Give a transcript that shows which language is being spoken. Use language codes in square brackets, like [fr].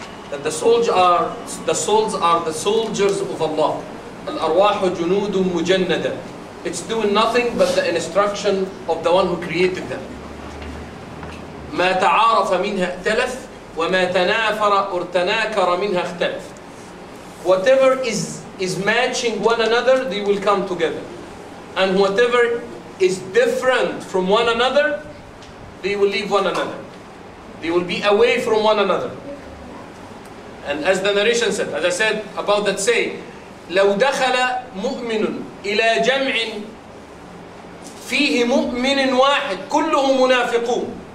[en] That the souls are the soldiers of Allah. [ar] Al-arwahu junudun mujannada. [en] It's doing nothing but the instruction of the one who created them. [ar] ما تعارف منها ائتلف وما تنافر or تناكر منها اختلف. [en] Whatever is matching one another, they will come together. And whatever is different from one another, they will leave one another. They will be away from one another. And as the narration said, as I said about that saying, [ar] لو دخل مؤمن إلى جمع فيه مؤمن واحد كله منافقون.